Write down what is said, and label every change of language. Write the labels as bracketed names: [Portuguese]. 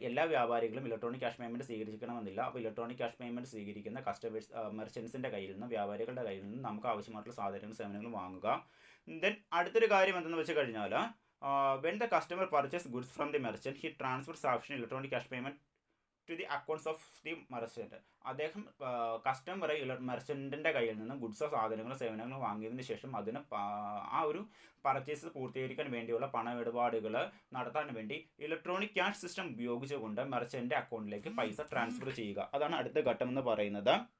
[Malayalam] എല്ലാ വ്യാപാരികളും electronic cash payment സ്വീകരിക്കണമെന്നില്ല. അപ്പോൾ ഇലക്ട്രോണിക് ക്യാഷ് പേയ്മെൻറ്റ് സ്വീകരിക്കുന്ന മെർച്ചൻസിൻ്റെ കയ്യിൽ നിന്നും വ്യാപാരികളുടെ കയ്യിൽ നിന്നും നമുക്ക് ആവശ്യമായിട്ടുള്ള സാധനങ്ങളും സേവനങ്ങളും വാങ്ങുക. [English] then [Malayalam] അടുത്തൊരു കാര്യം എന്തെന്ന് വെച്ച് കഴിഞ്ഞാൽ [English] when the customer purchases goods from the merchant, he transfers sufficient electronic cash payment to the accounts of the merchant. [Malayalam] അദ്ദേഹം കസ്റ്റമർ മെർച്ചൻറ്റിൻ്റെ കയ്യിൽ നിന്ന് ഗുഡ്സോ സാധനങ്ങളോ സേവനങ്ങളോ വാങ്ങിയതിന് ശേഷം അതിന് ആ ഒരു പർച്ചേസ് പൂർത്തീകരിക്കാൻ വേണ്ടിയുള്ള പണമിടപാടുകൾ നടത്താൻ വേണ്ടി ഇലക്ട്രോണിക് ക്യാഷ് സിസ്റ്റം ഉപയോഗിച്ചുകൊണ്ട് മെർച്ചൻ്റെ അക്കൗണ്ടിലേക്ക് പൈസ ട്രാൻസ്ഫർ ചെയ്യുക. അതാണ് അടുത്ത ഘട്ടം എന്ന് പറയുന്നത്.